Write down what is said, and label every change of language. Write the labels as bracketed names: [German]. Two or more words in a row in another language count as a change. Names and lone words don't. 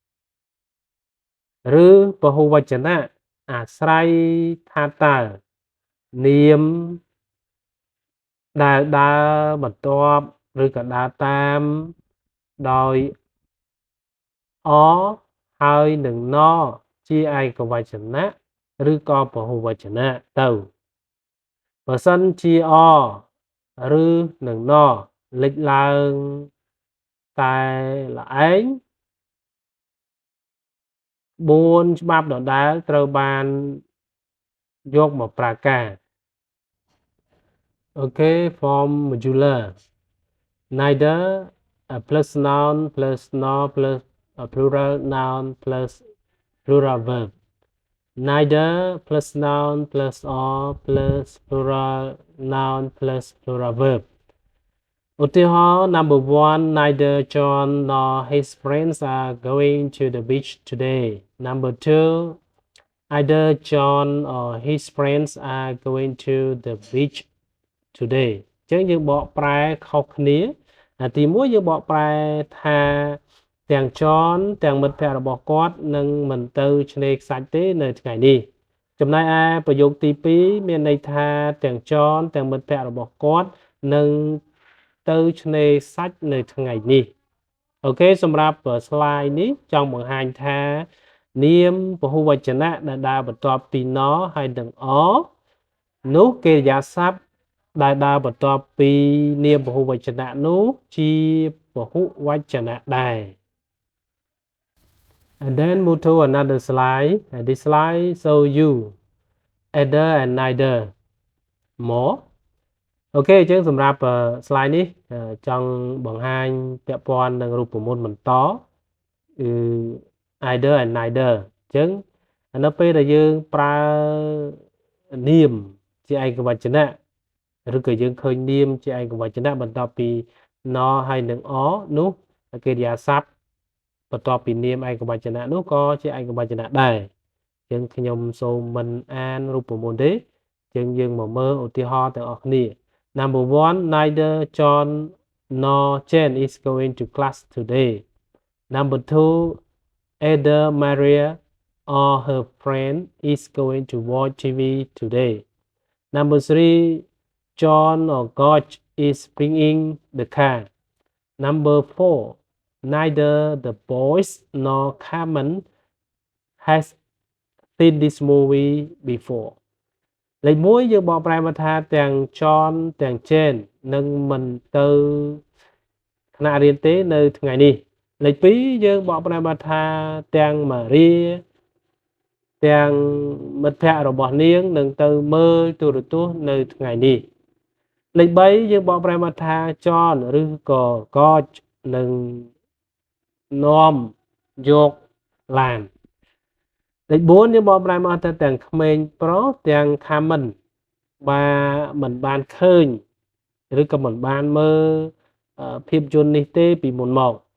[Khmer] ឬពហុវចនៈអាស្រ័យថាតើនាមដែលដើរបន្ទាប់ឬក៏ដើរតាមដោយ or ហើយនឹង no ជាឯកវចនៈឬក៏ពហុវចនៈទៅបើសិនជា or ឬនឹង no លេចឡើងតែល្អឯង 4ច្បាប់ដដែលត្រូវបានយកមកប្រើការ [English] Okay, form modular neither plus noun plus no plus plural noun plus plural verb neither plus noun plus or plus plural noun plus plural verb ឧទាហរណ៍ number 1 neither John nor his friends are going to the beach today. Number 2 either John or his friends are going to the beach today. [Khmer] អញ្ចឹងយើងបកប្រែខុសគ្នាទី1យើងបកប្រែថាទាំង John ទាំងមិត្តភ័ក្តិរបស់គាត់នឹងមិនទៅឆ្នេរខ្សាច់ទេនៅថ្ងៃនេះចំណែកឯ ប្រយោគទី2មានន័យថាទាំង John ទាំងមិត្តភ័ក្តិរបស់គាត់នឹងទៅឆ្នេរខ្សាច់នៅថ្ងៃនេះអូខេសម្រាប់ slide នេះចង់បង្ហាញថានាមពហុវចនៈដែលដើរបន្ទាប់ពី no ហើយនឹង or នោះកិរិយាសព្ទដែលដើរបន្ទាប់ពីនាមពហុវចនៈនោះជាពហុវចនៈដែរ [English] And then move to another slide and this slide show you either and neither more [Khmer] អូខេអញ្ចឹងសម្រាប់ slide នេះចង់បង្ហាញពាក់ព័ន្ធនឹងរូបមន្តបន្តគឺ [English] either and neither [Khmer] អញ្ចឹងនៅពេលដែលយើងប្រើនាមជាឯកវចនៈឬក៏យើងឃើញនាមជាឯកវចនៈបន្ទាប់ពី no ហើយនឹង or នោះកិរិយាសព្ទបន្ទាប់ពីនាមឯកវចនៈនោះក៏ជាឯកវចនៈដែរអញ្ចឹងខ្ញុំសូមមិនអានរូបមន្តទេអញ្ចឹងយើងមកមើលឧទាហរណ៍ទាំងអស់គ្នា [English] Number 1 neither John nor Jane is going to class today. Number 2 either Maria or her friend is going to watch TV today. Number 3 John or George is bringing the car. Number 4 neither the boys nor Carmen has seen this movie before. [Khmer] លេខ1យើងបកប្រែមកថាទាំង John ទាំង Jane នឹងមិនទៅថ្នាក់រៀនទេនៅថ្ងៃនេះលេខ2 យើងបកប្រែមកថាទាំង Maria ទាំងមិត្តភ័ក្តិរបស់នាងនឹងទៅមើលទូរទស្សន៍នៅថ្ងៃនេះលេខ3យើងបកប្រែមកថា John ឬក៏ George នឹងនាំយកឡានលេខ4យើងបកប្រែមកថាទាំងក្មេងប្រុសទាំង Carmen មិនបានឃើញឬក៏មិនបានមើលភាពយន្តនេះទេពីមុនមក